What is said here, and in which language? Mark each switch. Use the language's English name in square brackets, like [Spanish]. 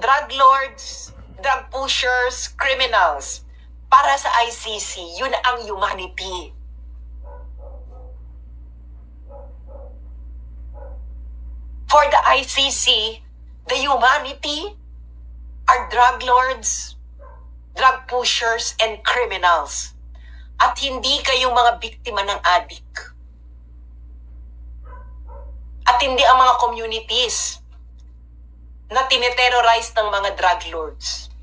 [English] Drug lords, drug pushers, criminals. [Filipino] Para sa ICC, yun ang humanity. [English] For the ICC, the humanity are drug lords, drug pushers, and criminals. [Filipino] At hindi kayong mga biktima ng adik. At hindi ang mga communities na tineterrorize ng mga drug lords.